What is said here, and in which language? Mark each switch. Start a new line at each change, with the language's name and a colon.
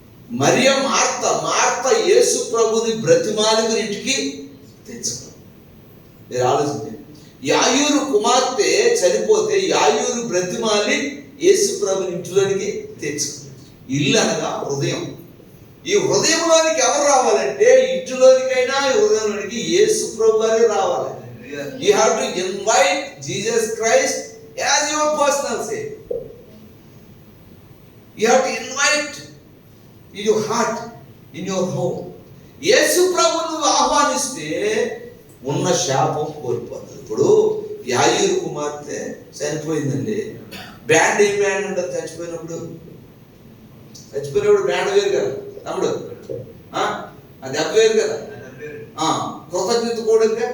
Telugu: మరియ Martha యేసు ప్రభుని బ్రతిమాలిన ఇంటికి తెచ్చుకున్నాడు. మీరు ఆలోచించండి. యాయూరు కుమార్తె చనిపోతే యాయూరు బ్రతిమాలి యేసు ప్రభుని ఇంటిలోనికి తెచ్చుకున్నాడు. ఇల్లు అనగా హృదయం. ఈ హృదయంలోనికి ఎవరు రావాలంటే, ఇంటిలోనికైనా ఈ హృదయంలోనికి యేసు ప్రభు వారే రావాలి.
English: You have to invite Jesus Christ as your personal Savior. You have to invite in your heart, in your home.
Telugu: యేసు ప్రభువును ఆహ్వానిస్తే ఉన్న శాపం కోల్పోతుంది. ఇప్పుడు యాయూరు కుమార్తె చనిపోయిందండి. బ్యాండ్ ఏం బ్యాండ్ ఉంటుంది చచ్చిపోయినప్పుడు బ్యాండ్ వేరు కదా తమ్ముడు, అది దెబ్బ వేరు కదా, కృతజ్ఞత కూడా.